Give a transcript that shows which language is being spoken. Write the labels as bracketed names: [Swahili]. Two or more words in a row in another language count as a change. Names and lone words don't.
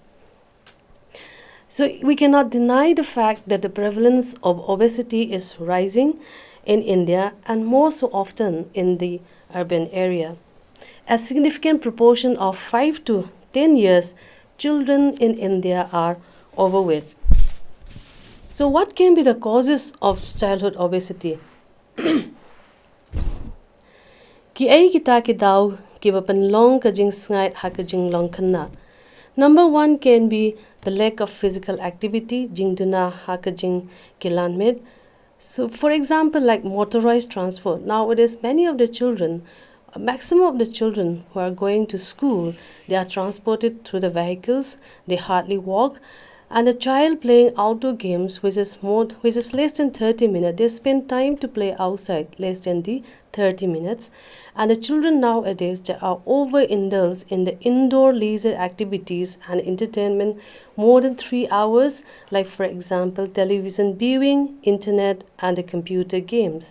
[English] So we cannot deny the fact that the prevalence of obesity is rising in India and more so often in the urban area. A significant proportion of 5 to 10 years children in India are overweight. So what can be the causes of childhood obesity? [Khasi] Ki ai kita ki dau ki bapan long ka Jingsngaid ha ka Jinglong Khynnah. [English] Number 1 can be the lack of physical activity, [Khasi] jingduna ha ka jing kilanmid. [English] So for example, like motorized transport, nowadays many of the children, a maximum of the children who are going to school, they are transported through the vehicles, they hardly walk, and a child playing outdoor games which is less than 30 minutes, they spend time to play outside less than the 30 minutes, and the children nowadays, they are overindulged in the indoor leisure activities and entertainment more than 3 hours, like for example television viewing, internet and the computer games.